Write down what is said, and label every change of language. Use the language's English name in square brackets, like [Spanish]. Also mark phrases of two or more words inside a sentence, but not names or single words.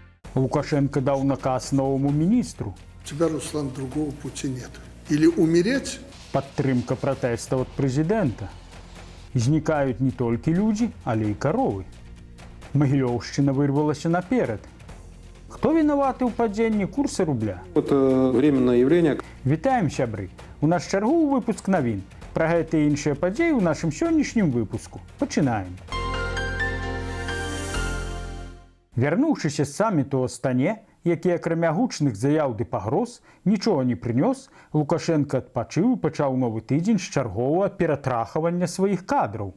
[Russian] Лукашенко дал наказ новому министру. У тебя, Руслан, другого пути нет. Или умереть. [Belarusian] Падтрымка пратэстаў ад прэзідэнта. Знікаюць не толькі людзі, але і каровы. Магілёўшчына вырвалася наперад. Хто вінаваты ў падзенні курса рубля? [Russian] Это временное явление. [Belarusian] Вітаем, сябры! У нас чарговы выпуск навін. Пра гэта і іншыя падзеі ў нашым сённяшнім выпуску. Пачынаем. Вярнуўшыся з саміту ў Астане, які акрамя гучных заяў ды пагроз нічога не прынёс, Лукашенко адпачыў і пачаў новы тыдзень з чарговага ператрахавання сваіх кадраў.